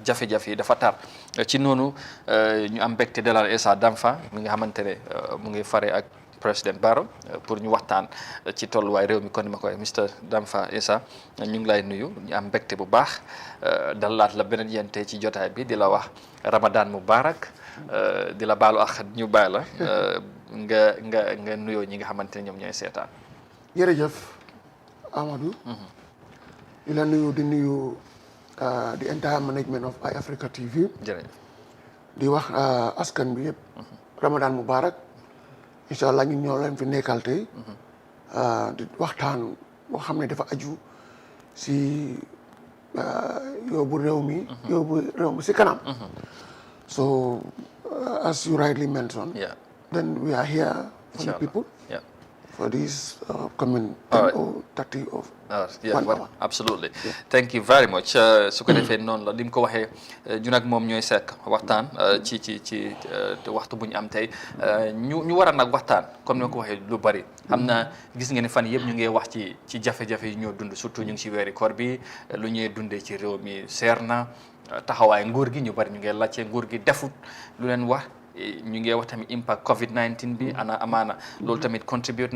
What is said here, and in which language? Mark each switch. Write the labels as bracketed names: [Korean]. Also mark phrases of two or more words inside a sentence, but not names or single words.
[Wolof] jafe-jafe yi dafa tar ci noonu ñu am mbégte dalal Essa Damfa mi nga xamante ne mu ngi fare ak président Barrow pour ñu waxtaan ci tolluwaay réew mi kon ni ma koy Mr Damfa Essa ñu ngi lay nuyu ñu am mbégte bu baax dalaat la beneen yente ci jotaay bi di la wax [Arabic] Ramadan Mubarak [Wolof] di la baalu ak ñu bàyyi la nga nuyoo ñi nga xamante ne ñoom ñooy seetaan. jërëjëf Amadou. di la nuyu di nuyu [English] the entire management of Eye Africa TV. [Wolof] jërëjëf. di wax askan bi yëpp. [Arabic] Ramadan Mubarak. incha allah [Wolof] ñun ñoo leen fi nekkal tey. di waxtaan boo xam ne dafa aju si yóbbu réew mi si kanam. [English] so as you rightly mentioned. yeah. then we are here for the people. yeah. for this coming 10 or 30 of. absolutely. Thank you very much. [Wolof] su ko defee noonu la li mu ko waxee ñun ak moom ñooy sekk waxtaan ci waxtu bu ñu am tey ñu war a nag waxtaan comme ni ma ko waxee lu bari xam na gis ngeen ne fan yëpp ñu ngi wax ci jafe-jafe yi ñoo dund surtout ñu ngi ci weeri koor bi lu ñuy dundee ci réew mi seer na taxawaay nguur gi ñu bari ñu ngi laajte nguur gi defut lu leen wax ñu ngi wax tamit impact COVID-19 bi amaana loolu tamit contribute